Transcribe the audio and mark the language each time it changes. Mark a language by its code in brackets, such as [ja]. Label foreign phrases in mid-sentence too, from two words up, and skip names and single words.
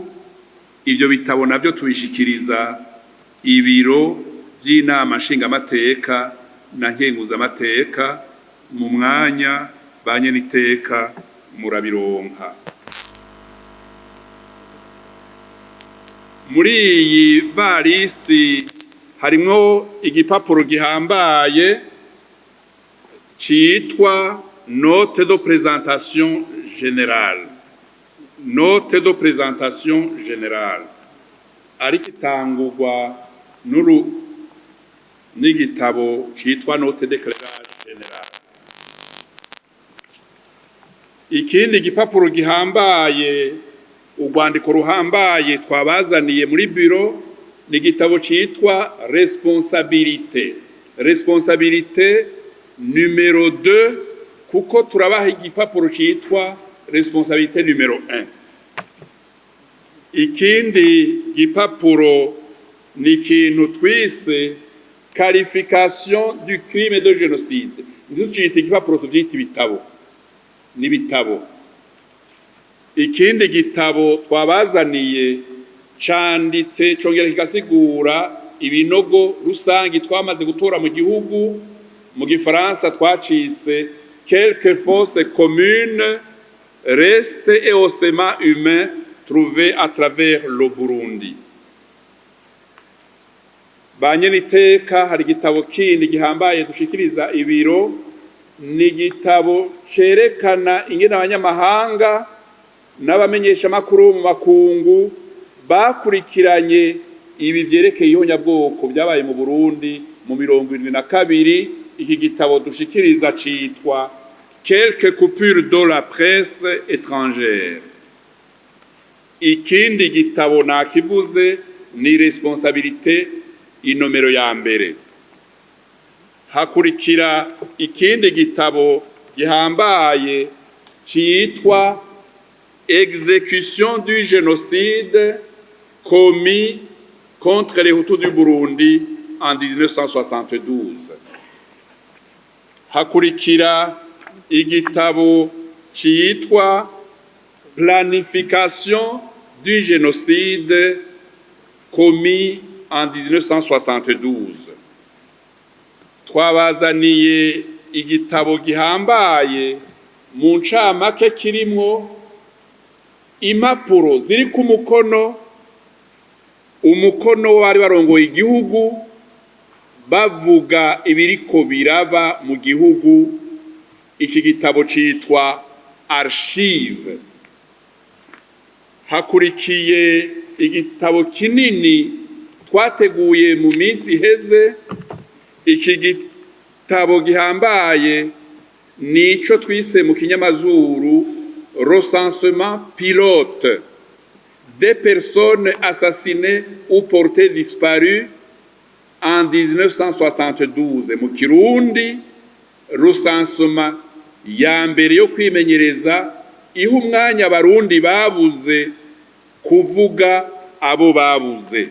[rn] Ivyo bitabo navyo tubishikiriza ibiro vy'inama nshingamateka na nkenguzamateka mu mwanya banyeniteka murabironka. Muri iyi varisi harimwo igipapuro gihambaye citwa note de présentation générale. Note de présentation générale ari kitangurwa n'igitabo citwa note d'éclairage général. Ikindi gipapuro gihambaye, urwandiko ruhambaye twabazaniye muri biro, ni igitabo citwa responsabilité. Responsabilité numéro 2, kuko turabaha igipapuro citwa responsabilité numéro 1. Ikindi gipapuro ni ikintu twise qualification du crime de génocide. Ntitucite igipapuro tuvyita ibitabo n'ibitabo. Ikindi gitabo twabazaniye canditse congera kigasigura ibinogo rusangi twamaze gutora mu gihugu. Mu gifaransa twacise quelques fosses communes restes et ossements humains trouvés à travers le Burundi. Banyeniteka hari igitabo kindi gihambaye dushikiriza ibiro, ni igitabo cerekana ingene abanyamahanga n'abamenyesha makuru mu makungu bakurikiranye ibi vyerekeye ihonyabwoko byabaye mu Burundi mu 72. Iki gitabo dushikiriza citwa quelques coupures de la presse étrangère. Ikindi gitabo nakivuze ni responsabilité inomero ya mbere. Hakurikira ikindi gitabo gihambaye citwa exécution du génocide commis contre les Hutus du Burundi en 1972. Hakurikira igitabo citwa planification du génocide commis en 1972. Twabazaniye igitabo gihambaye mu ncamake kirimwo impapuro ziri ku umukono wari barongoye igihugu bavuga ibiriko biraba mu gihugu. Iki gitabo citwa archive. Hakurikiye igitabo kinini twateguye mu minsi iheze. Iki gitabo gihambaye nico twise mu kinyamazuru recensement pilote des personnes assassinées ou portées disparues en 1972. Mu Kirundi recensement ya mbere yo kwimenyereza iha umwanya abarundi babuze kuvuga abo babuze.